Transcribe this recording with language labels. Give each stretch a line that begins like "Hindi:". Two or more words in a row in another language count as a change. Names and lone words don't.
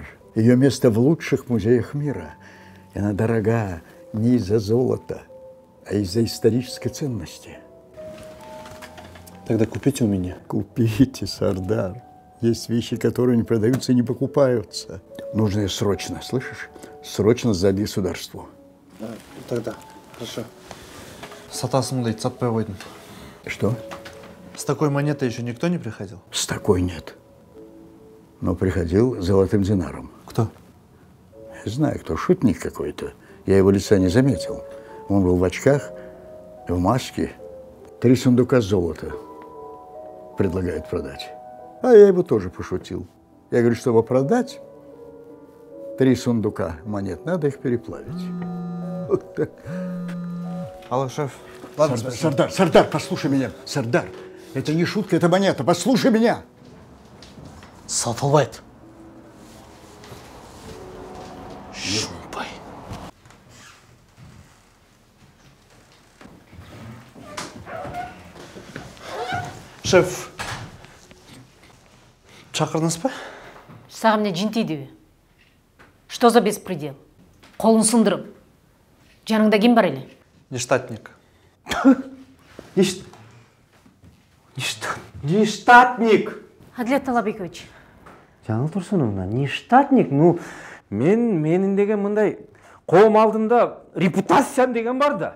Russian: Ее место в лучших музеях мира. И она дорога не из-за золота, а из-за исторической ценности. Тогда купите у меня. Купите, Сардар. Есть вещи, которые не продаются и не покупаются. Нужно ее срочно, слышишь? Срочно сдать государству. Тогда, хорошо.
Kazakh: Сатасың дейді, сатпай қойдым.
Russian: Что? С такой монетой еще никто не приходил? С такой нет. Но приходил золотым динаром. Кто? Я знаю, кто. Шутник какой-то. Я его лица не заметил. Он был в очках, в маске. 3 сундука золота предлагает продать. А я его тоже пошутил. Я говорю, чтобы продать 3 сундука монет, надо их переплавить. Вот так. Алло, шеф. Ладно, Сардар, послушай меня. Сардар, это не шутка, это монета. Послушай меня.
Kazakh: Сатылбайды. Шумпай. Шеф, шақырдыңыз ба? Саған не жин тиді?
Russian: Что за беспредел?
Kazakh: Қолын сындырып. Жаныңда кем бар еле? Нештатник. Нештатник. Адлет Талабекович. Жаңыл Тұрсыновна, нештатник? Ну, менің деген мындай қоғам алдында репутациям деген бар да.